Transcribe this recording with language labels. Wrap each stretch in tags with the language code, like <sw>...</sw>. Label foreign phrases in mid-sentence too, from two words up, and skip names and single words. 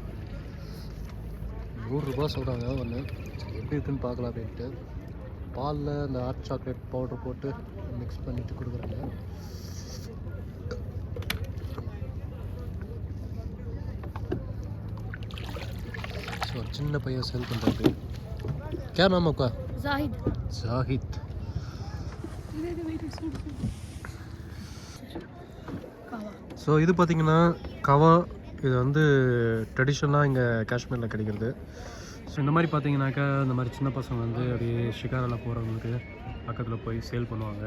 <ta>100 ரூபா சொல்கிறாங்க ஒன்று. எப்படி இருக்குன்னு பார்க்கலாம் அப்படின்ட்டு பாலில் இந்த</ta> <en>hot chocolate powder</en> <ta>போட்டு மிக்ஸ் பண்ணிவிட்டு கொடுக்குறாங்க. ஸோ சின்ன பையன் சேல் பண்ணுறது.</ta> <hi>क्या नाम आपका? जाहिद.</hi> <ta>ஸோ இது பார்த்திங்கன்னா கவா. இது வந்து ட்ரெடிஷ்னலாக இங்கே காஷ்மீரில் கிடைக்கிறது. ஸோ இந்த மாதிரி பார்த்தீங்கன்னாக்கா இந்த மாதிரி சின்ன பசங்க வந்து அப்படியே ஷிகாரெல்லாம் போகிறவங்களுக்கு பக்கத்தில் போய் சேல் பண்ணுவாங்க.</ta>